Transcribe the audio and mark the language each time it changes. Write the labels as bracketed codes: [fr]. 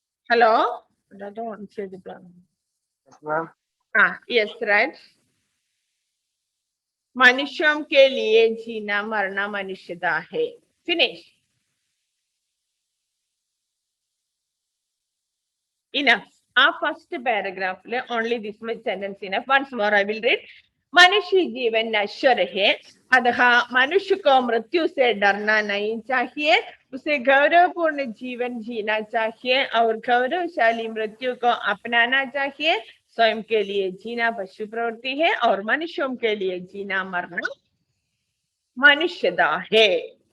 [en] Hello? I don't want to say the plan. Yes, ma'am. Yes, right. [hi] मनुष्यों के लिए जीना मरना मनुष्यता है. [en] Finish. Enough. Our first paragraph, only this much sentence enough. Once more I will read. [hi] मनुष्य जीवन नश्वर है, अतः मनुष्य को मृत्यु से डरना नहीं चाहिए. उसे गौरवपूर्ण जीवन जीना चाहिए और गौरवशाली मृत्यु को अपनाना चाहिए. स्वयं के लिए जीना पशु प्रवृत्ति है और मनुष्यों के लिए जीना मरना मनुष्यता है.